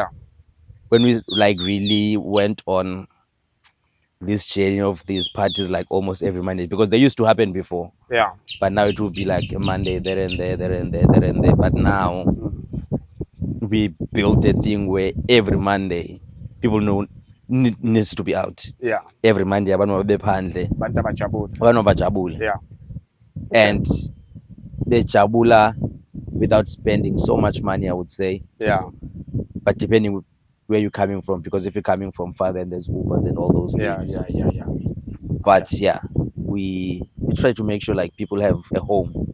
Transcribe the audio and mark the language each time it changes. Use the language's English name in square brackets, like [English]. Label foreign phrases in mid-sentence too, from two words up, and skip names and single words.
[English] when we like really went on this journey of these parties like almost every Monday because they used to happen before. Yeah. But now it will be like a Monday there and there, there and there, there and there. But now we built a thing where every Monday people know needs to be out. Yeah. Every Monday [Zulu] abantu bephandle, Bantu abajabule. abantu bajabule. [English] Yeah. And bejabula without spending so much money, I would say. Yeah. But depending where you're coming from, because if you're coming from far, then there's Ubers and all those Yeah. things. Yeah. But yeah, we try to make sure like people have a home,